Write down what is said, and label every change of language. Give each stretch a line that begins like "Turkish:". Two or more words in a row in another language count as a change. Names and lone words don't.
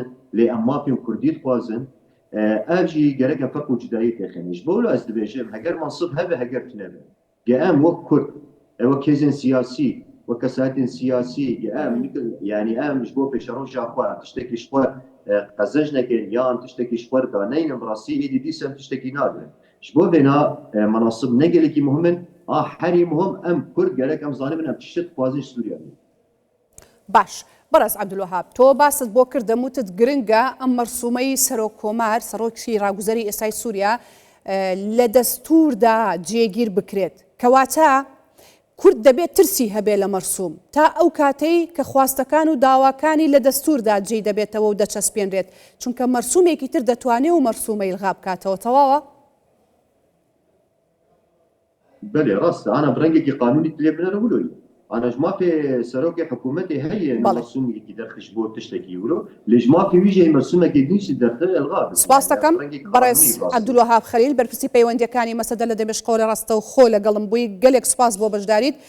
Kurdish: lê em mafên Kurdî dixwazin ev jî gerek em feq û cudayî têxînin ji bo wilo ez dibêjim heger mansib hebe heger tune be ge em wek Kurd wek hêzên siyasî wek kesahetên siyasî ge em yani em ji bo pêşeroja xwe tiştekî ji xwe qezej nekin yan tiştekî ji xwe daneynin birastî êdî dîsem tiştekî nabin ji bo vêna menasib ne gelekî muhim in a herî muhim em Kurd gerek em zanibin em tişt dixwazin ji Sûriya
Central Kurdish: باش بەڕێز عەبدولوهاب تۆ باست بۆ کردم وتت گرنگە ئەم مەرسومەی سەرۆک کۆمار سەرۆکی ڕاگوزەری ئێستای سووریا لە دەستووردا جێگیر بکرێت کەواتە کورد دەبێت ترسی هەبێ لە مەرسوم تا ئەو کاتەی کە خواستەکان و داواکانی لە دەستووردا جێی دەبێتەوە و دەچەسپێنرێت چونکە مەرسومێکی تر دەتوانێت و مەرسومەی ئیلغا بکاتەوە تەواوە
Kurdish: بله ڕاستە ئانا برەنگێکی قانونی لێ بنەرە ولۆی ئانا ji mafê serokê hikûmetê heye mersûmekî derxîş bo tiştekî wilo lê ji mafê wî jî mersûmekê din jî derxe elga
Central Kurdish: سپاس دەکەم بەڕێز عەبدولوهاب خەلیل بەرپرسی پەیوەندیەکانی مەسەدە لە دەمشقۆ لە ڕاستە و خۆ لەگەڵم بووی گەلێک سپاس بۆ بەشداریت